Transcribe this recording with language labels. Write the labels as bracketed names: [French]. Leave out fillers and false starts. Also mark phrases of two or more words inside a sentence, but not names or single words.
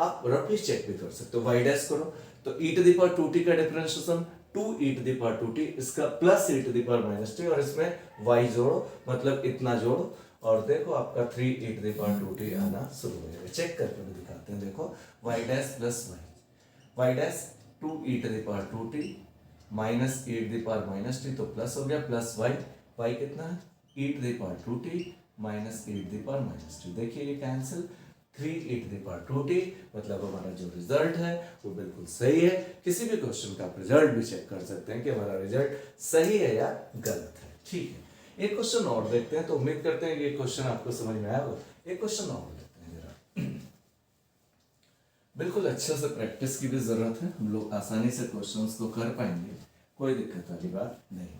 [Hindi] आप रफली चेक भी कर सकते हो, [English] y dash [Hindi] करो तो [English] e to the power 2t [Hindi] का डिफरेंशिएशन [English] 2e to the power 2t, [Hindi] इसका प्लस [English] e to the power minus t, [Hindi] और इसमें y जोड़ो, मतलब इतना जोड़ो, और देखो आपका [English] 3e to the power 2t [Hindi] आना शुरू हो जाएगा। चेक करके भी दिखाते हैं, देखो [English] y dash plus y dash 2e to the power 2t minus e to the power minus t, [Hindi] तो प्लस हो गया, [English] plus y [Hindi] कितना है [English] e to the power 2t minus e to the power minus 2. [Hindi] देखिए ये कैंसिल, [English] 3 e to the power 2t, [Hindi] मतलब हमारा जो रिजल्ट है वो बिल्कुल सही है। किसी भी क्वेश्चन का आप रिजल्ट भी चेक कर सकते हैं कि हमारा रिजल्ट सही है या गलत है। ठीक है, एक क्वेश्चन और देखते हैं। तो उम्मीद करते हैं कि ये क्वेश्चन आपको समझ में आया होगा। एक क्वेश्चन और देखते हैं जरा। बिल्कुल अच्छे से प्रैक्टिस की भी जरूरत है, हम लोग आसानी से क्वेश्चंस को कर पाएंगे, कोई दिक्कत वाली बात नहीं।